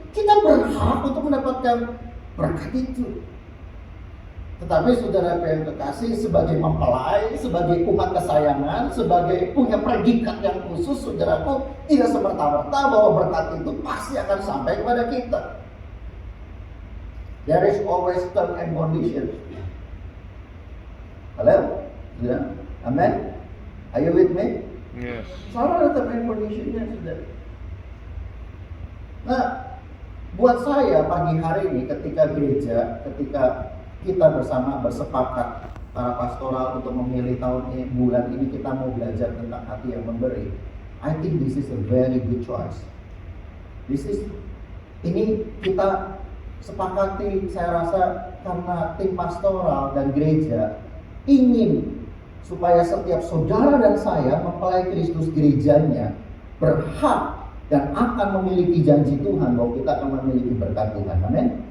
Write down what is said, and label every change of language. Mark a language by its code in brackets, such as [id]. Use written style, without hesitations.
[id] Kita berhak untuk mendapatkan berkat itu. Tetapi saudara yang kekasih, sebagai mempelai, sebagai umat kesayangan, sebagai punya predikat yang khusus, saudaraku, tidak semerta-merta bahwa berkat itu pasti akan sampai kepada kita. [en] There is always term and condition. Halo? Ya? Amen? Are you with me? Yes. [id] Selalu ada term and conditionnya, saudara. Nah, buat saya pagi hari ini ketika gereja, ketika kita bersama bersepakat para pastoral untuk memilih tahun ini, bulan ini kita mau belajar tentang hati yang memberi. [en] I think this is a very good choice. [id] Ini kita sepakati, saya rasa karena tim pastoral dan gereja ingin supaya setiap saudara dan saya mempelai Kristus gerejanya berhak dan akan memiliki janji Tuhan bahwa kita akan memiliki berkat Tuhan. Amin.